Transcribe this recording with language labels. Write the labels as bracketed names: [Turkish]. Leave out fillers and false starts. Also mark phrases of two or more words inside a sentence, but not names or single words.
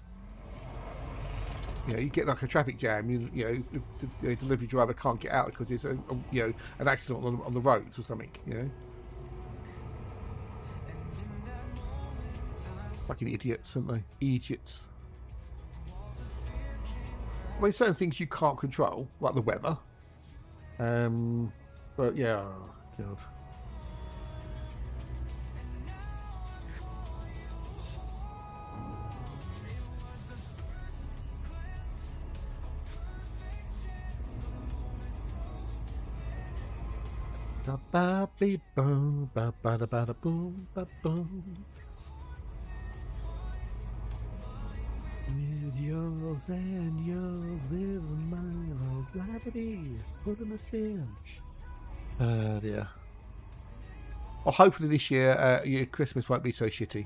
[English] You get like a traffic jam. The delivery driver can't get out because there's an accident on the roads or something. Fucking idiots, aren't they? Idiots. I mean, certain things you can't control, like the weather. But yeah, oh, God. Ba ba boom, ba ba da ba da boom, ba boom. With yours and yours, with mine, I'll glad to be put in a cinch. Dear. Well, hopefully this year, your Christmas won't be so shitty.